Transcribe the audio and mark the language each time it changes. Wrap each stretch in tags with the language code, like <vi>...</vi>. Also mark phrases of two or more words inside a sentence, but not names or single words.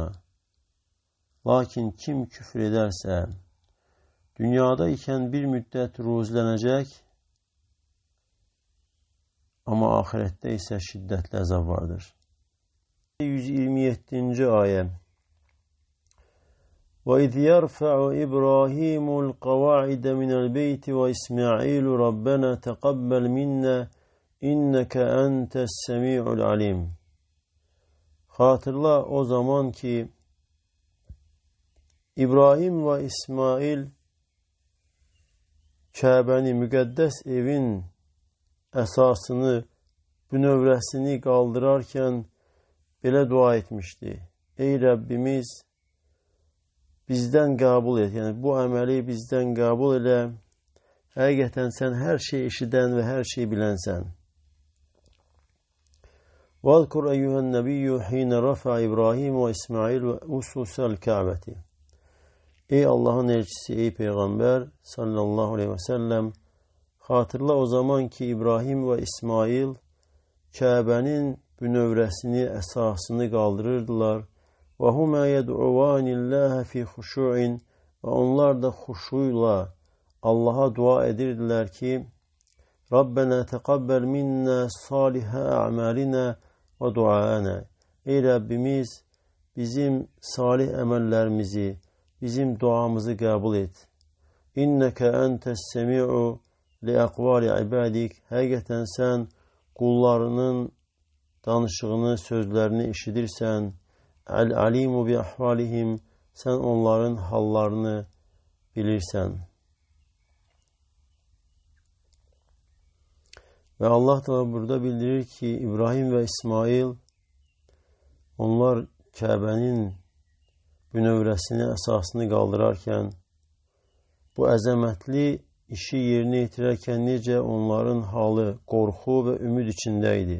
<az>Lakin kim küfr edərsə, dünyada ikən bir müddət ruzilənəcək, amma axirətdə isə şiddətli əzab vardır. 127-ci ayə.</az> <ar>وَإِذْ يَرْفَعُ إِبْرَاهِيمُ الْقَوَاعِدَ مِنَ الْبَيْتِ وَإِسْمَاعِيلُ رَبَّنَا تَقَبَّلْ مِنَّا إِنَّكَ أَنْتَ السَّمِيعُ الْعَلِيمُ.</ar> <az>Hatırla o zaman ki İbrahim ve İsmail Kəbəni, müqəddəs evin əsasını, bünövrəsini qaldırarkən belə dua etmişdi. Ey Rəbbimiz, bizdən qəbul et. Yəni bu əməli bizdən qəbul elə. Həqiqətən sən hər şey eşidən və hər şey bilənsən.</az> <ar>وَاذْكُرْ أَيُّهَا النَّبِيُّ حِينَ رَفَعَ إِبْرَاهِيمُ وَإِسْمَاعِيلُ وَأُسُسَ الْكَعْبَةِ.</ar> <az>Ey Allah'ın elçisi, ey Peygamber</az> <ar>صلى الله عليه وسلم,</ar> <az>hatırla o zaman ki İbrahim ve İsmail Kəbənin bünövrəsini, əsasını qaldırırdılar.</az> <ar>وَهُمَا يَدْعُوَانِ اللّٰهَ فِي خُشُوعٍ.</ar> <az>Ve onlar da huşuyla Allah'a dua edirdiler ki</az> <ar>ربنا تقبل منا صالح أعمالنا ودعاءنا.</ar> <az>Ey Rabbimiz, bizim salih əməllərimizi, bizim duamızı qəbul et.</az> <ar>إنك أنت السميع لأقوال عبادك.</ar> <az>Həqiqətən sən qullarının danışığını, sözlərini eşidirsən.</az> <ar>العليم بأحوالهم.</ar> <az>sən onların hallarını bilirsən. Və Allah da burada bildirir ki, İbrahim və İsmail, onlar Kəbənin bünövrəsini, əsasını qaldırarkən, bu əzəmətli işi yerinə yetirərkən necə onların halı qorxu və ümid içində idi.</az>